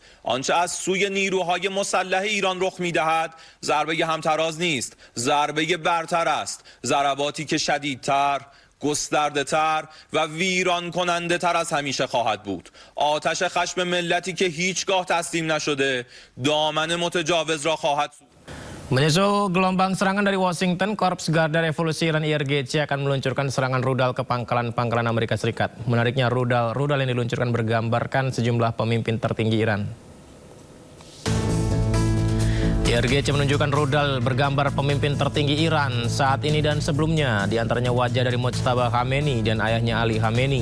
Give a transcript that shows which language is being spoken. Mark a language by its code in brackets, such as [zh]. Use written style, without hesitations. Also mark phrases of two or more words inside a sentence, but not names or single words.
[fa] آنچه از سوی نیروهای مسلح ایران رخ می‌دهد ضربه همتراز نیست، ضربه برتر است، ضرباتی که شدیدتر، گسترده تر و ویران کننده تر از همیشه خواهد بود. آتش خشم ملتی که هیچگاه تسلیم نشده دامن متجاوز را خواهد سوخت. [id] Menyusul gelombang serangan dari Washington, Korps Garda Revolusi Iran IRGC akan meluncurkan serangan rudal ke pangkalan-pangkalan Amerika Serikat. Menariknya, rudal yang diluncurkan bergambarkan sejumlah pemimpin tertinggi Iran. IRGC menunjukkan rudal bergambar pemimpin tertinggi Iran saat ini dan sebelumnya, diantaranya wajah dari Mojtaba Khamenei dan ayahnya Ali Khamenei.